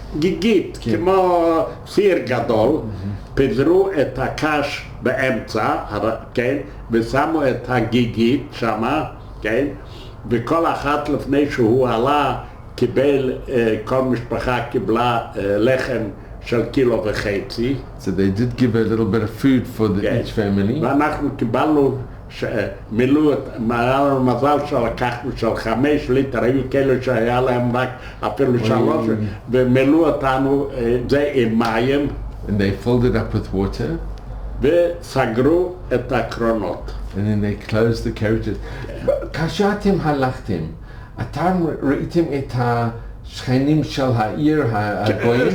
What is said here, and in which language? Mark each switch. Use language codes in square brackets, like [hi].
[he] גיגית, כמו סיר גדול, פיזרו את הקש באמצע, כן, ושמו את הגיגית שמה, כן, וכל אחת לפני שהוא עלה, קיבל, כל משפחה קיבלה לחם של 1.5 קילו. [en] So they did give a little bit of food for each family. [he] ואנחנו קיבלנו, מילאו, היה לנו מזל שלקחנו של 5 ליטר, היו כאלה שהיה להם רק אפילו 3, ומילאו אותנו זה עם מים. [en] And they filled it up with water. [he] וסגרו את הקרונות. [en] And then they closed the carriages. [he] כאשר אתם הלכתם, אתם ראיתם את השכנים של העיר הגויים?